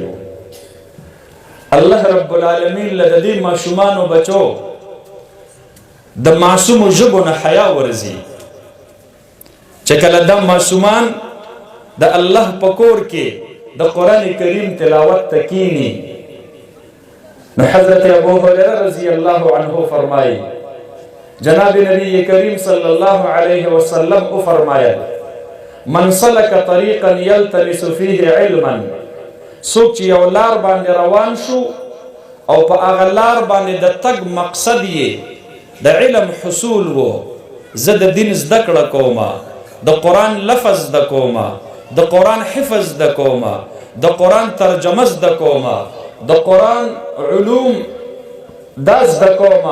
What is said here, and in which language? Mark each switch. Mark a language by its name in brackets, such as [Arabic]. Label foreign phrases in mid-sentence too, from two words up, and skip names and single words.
[Pashto] الله رب العالمین له د دې ماشومانو بچو د معصومو ژبو نه حیا ورځي چې کله دا ماشومان د الله په کور کې د قرآن کریم تلاوت ته کینی. نو حضرت ابو هریرہ رضی اللہ عنہ فرمائی جناب نبی کریم صلی اللہ علیہ وسلم کو فرمایا [Arabic] من سلک طریقا یلتمس فیه علما [Pashto] سوک چې یو لار باندې روان شو او په هغه لار باندې د تګ مقصد یې د علم حصول وو زه د دین زده کړه کومه د قرآن لفظ د کوما، د قرآن حفظ د کوما، د قرآن ترجمه د کوما، د قرآن علوم داز د کوما.